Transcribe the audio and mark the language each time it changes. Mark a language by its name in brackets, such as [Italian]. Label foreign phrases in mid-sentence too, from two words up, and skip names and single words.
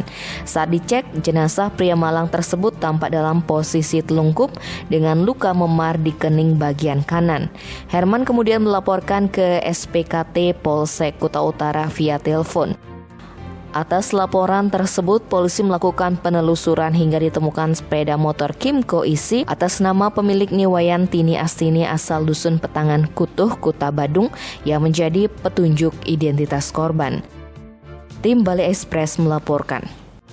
[Indonesian] Saat dicek, jenazah pria Malang tersebut tampak dalam posisi telungkup dengan luka memar di kening bagian kanan. Herman kemudian melaporkan ke SPKT Polsek Kuta Utara via telepon. Atas laporan tersebut, polisi melakukan penelusuran hingga ditemukan sepeda motor Kimco isi atas nama pemilik Niwayan Tini Astini asal Dusun Petangan Kutuh, Kuta Badung yang menjadi petunjuk identitas korban. Tim Bali Express melaporkan.